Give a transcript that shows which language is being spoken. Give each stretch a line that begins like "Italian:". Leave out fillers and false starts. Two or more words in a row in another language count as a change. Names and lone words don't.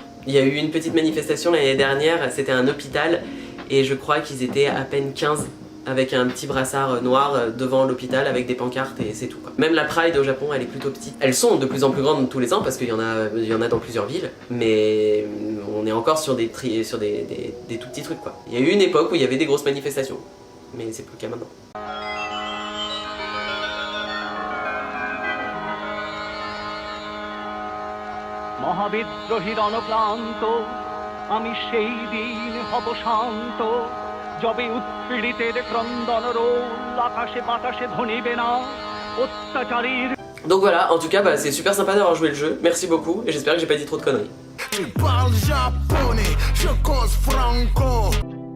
French: Il y a eu une petite manifestation l'année dernière, c'était un hôpital et je crois qu'ils étaient à peine 15 avec un petit brassard noir devant l'hôpital avec des pancartes et c'est tout quoi. Même la Pride au Japon elle est plutôt petite. Elles sont de plus en plus grandes tous les ans parce qu'il y en a dans plusieurs villes, mais on est encore sur des tout petits trucs quoi. Il y a eu une époque où il y avait des grosses manifestations, mais c'est plus le cas maintenant.
Bangla: মহাবিদ্রোহী রণক্লান্ত আমি সেই দিন হব শান্ত যবে উৎপীড়িতের ক্রন্দন রোল আকাশে বাতাসে ধ্বনিবে না অত্যাচারীর।
French: Donc voilà, en tout cas bah, c'est super sympa d'avoir joué le jeu, merci beaucoup et j'espère que j'ai pas dit trop de conneries.